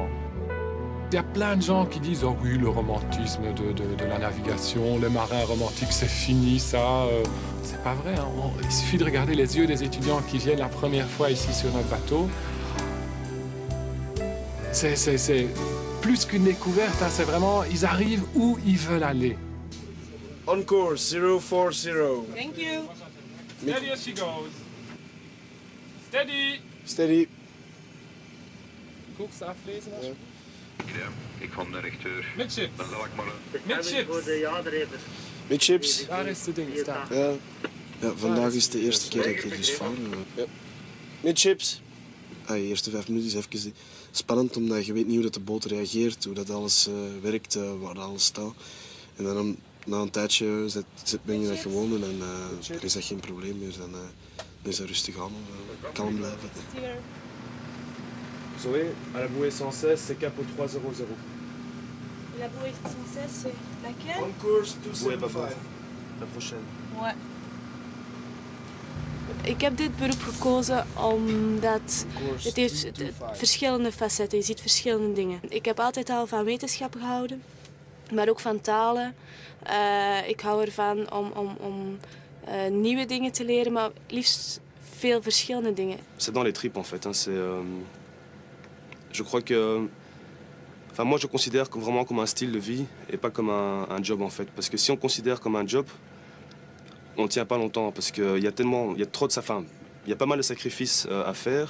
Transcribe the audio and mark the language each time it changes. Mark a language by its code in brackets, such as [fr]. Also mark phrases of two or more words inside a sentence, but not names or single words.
[fr] Il y a plein de gens qui disent « Oh oui, le romantisme de la navigation, les marins romantiques, c'est fini, ça. » C'est pas vrai, hein. Il suffit de regarder les yeux des étudiants qui viennent la première fois ici sur notre bateau. C'est plus qu'une découverte, hein. C'est vraiment, ils arrivent où ils veulent aller. [en] On course, 040. Thank you. Steady as she goes. Steady. Steady. [nl] Koers aflezen. Ja. Ik van de directeur. Midship. Dan zal ik maar... Midship. Midchips. Daar is de ding staan. Ja, vandaag is de eerste keer dat ik hier dus vaar. Ja. Midchips. De eerste 5 minuten is even spannend, omdat je weet niet hoe dat de boot reageert, hoe dat alles werkt, waar alles staat. En dan na een tijdje ben je dat gewoon en dan is dat geen probleem meer. Dan is dat rustig aan, kalm blijven. [fr] Zoé, à la bouée 116, c'est capot 300. La bouée 116, c'est laquelle? [en] On course [fr] 275. La prochaine. Ouais. [nl] Ik heb dit beroep gekozen omdat het heeft verschillende facetten. Je ziet verschillende dingen. Ik heb altijd al van wetenschappen gehouden, maar ook van talen. Ik hou ervan om nieuwe dingen te leren, maar liefst veel verschillende dingen. [fr] C'est dans les tripes en fait. Hein. Je crois que... Enfin, moi je considère vraiment comme un style de vie et pas comme un job en fait. Parce que si on considère comme un job, on ne tient pas longtemps parce qu'il y a trop de enfin, il y a pas mal de sacrifices à faire.